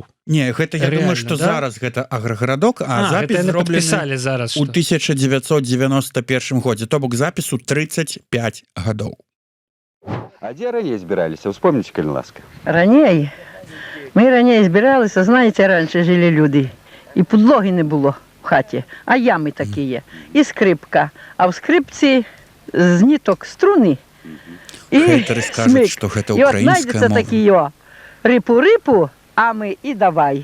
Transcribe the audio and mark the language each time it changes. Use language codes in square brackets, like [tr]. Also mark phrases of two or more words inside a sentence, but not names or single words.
[be] Не, гэта я думаю, што зараз гэта аграгарадок, а запіс зроблены у 1991 годзе, то бок запісу 35 гадоў. А дзе раней збіраліся? Успомніце, калі ласка. Раней? Мы раней збіралися, [uk] знаєте, раніше жили люди. І підлоги не було в хаті, а ями такі є. І скрипка. А в скрипці з ниток струни. Хейтери скажуть, що це українська мова. І от знайдеться такі, рипу-рипу, а ми і давай.